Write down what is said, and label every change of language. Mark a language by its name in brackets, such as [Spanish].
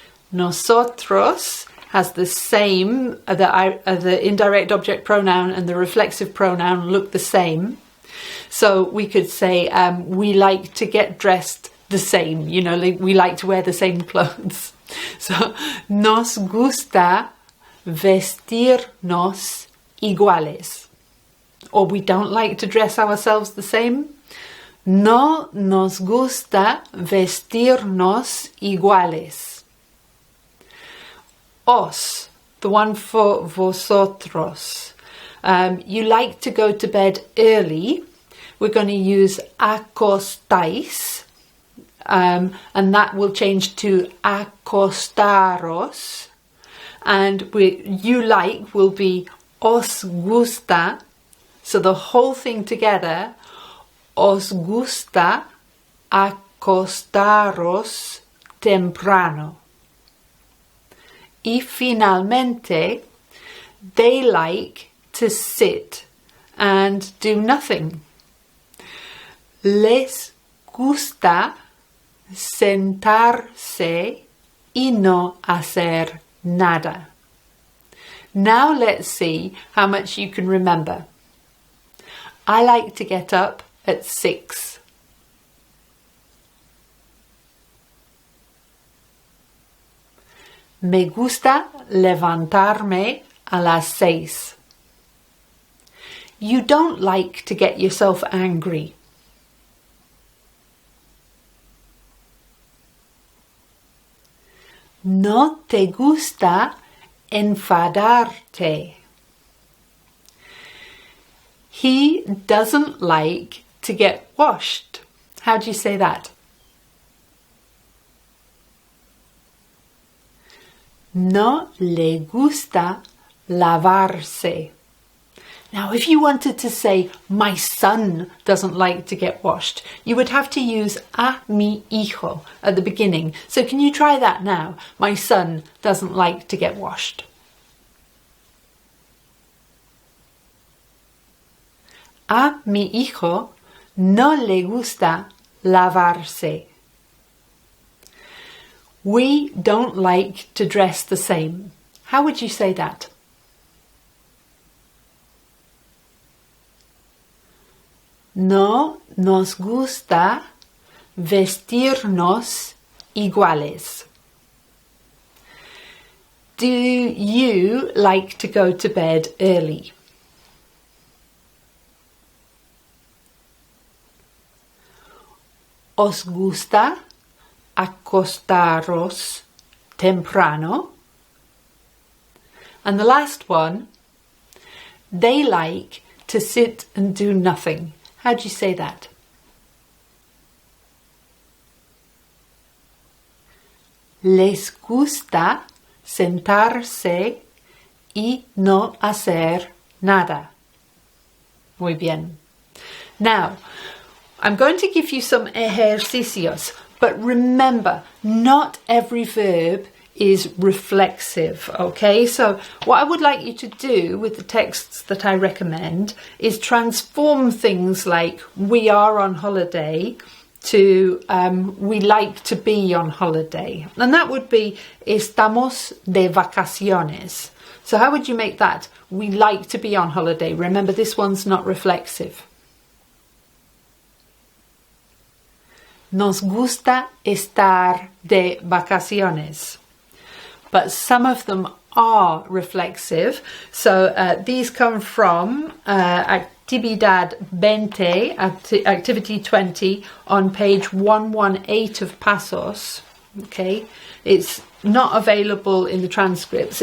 [English] Nosotros has the same, the indirect object pronoun and the reflexive pronoun look the same. So we could say we like to get dressed the same, you know, we like to wear the same clothes. [Spanish] So, nos gusta vestirnos iguales. [English] Or we don't like to dress ourselves the same. [Spanish] No nos gusta vestirnos iguales. [English] Os, the one for vosotros. You like to go to bed early. We're going to use acostáis. And that will change to acostaros. And you like will be [Spanish] os gusta. [English] So the whole thing together, [Spanish] os gusta acostaros temprano. Y finalmente, [English] they like to sit and do nothing. [Spanish] Les gusta sentarse y no hacer nada. [English] Now let's see how much you can remember. I like to get up at 6. [Spanish] Me gusta levantarme a las 6. [English] You don't like to get yourself angry. [Spanish] No te gusta enfadarte. [English] He doesn't like to get washed. How do you say that? [Spanish] No le gusta lavarse. [English] Now, if you wanted to say, my son doesn't like to get washed, you would have to use [Spanish] a mi hijo [English] at the beginning. So can you try that now? My son doesn't like to get washed. [Spanish] A mi hijo no le gusta lavarse. [English] We don't like to dress the same. How would you say that? [Spanish] No nos gusta vestirnos iguales. [English] Do you like to go to bed early? [Spanish] ¿Os gusta acostaros temprano? [English] And the last one, they like to sit and do nothing. How do you say that? [Spanish] Les gusta sentarse y no hacer nada. Muy bien. [English] Now, I'm going to give you some ejercicios, but remember, not every verb is reflexive, okay? So what I would like you to do with the texts that I recommend is transform things like we are on holiday to we like to be on holiday. And that would be [Spanish] estamos de vacaciones. [English] So how would you make that? We like to be on holiday. Remember, this one's not reflexive. [Spanish] Nos gusta estar de vacaciones. [English] But some of them are reflexive. So these come from Actividad 20, Activity 20, on page 118 of Pasos. Okay, it's not available in the transcripts.